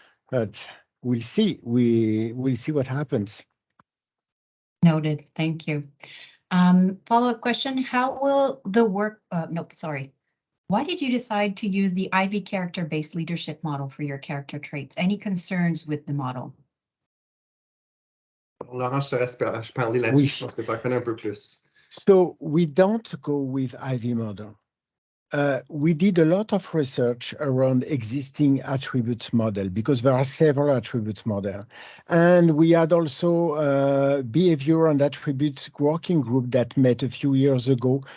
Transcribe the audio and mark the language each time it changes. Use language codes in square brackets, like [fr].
[en] But we'll see. We'll see what happens. Noted. Thank you. Follow-up question. How will the work, why did you decide to use the Ivy character-based leadership model for your character traits? Any concerns with the model? [fr] Laurent, je te laisse parler là-dessus, je pense que tu en connais un peu plus. [en] So we don't go with Ivy model. We did a lot of research around existing attributes model because there are several attributes model. And we had also behavior and attributes working group that met a few years ago.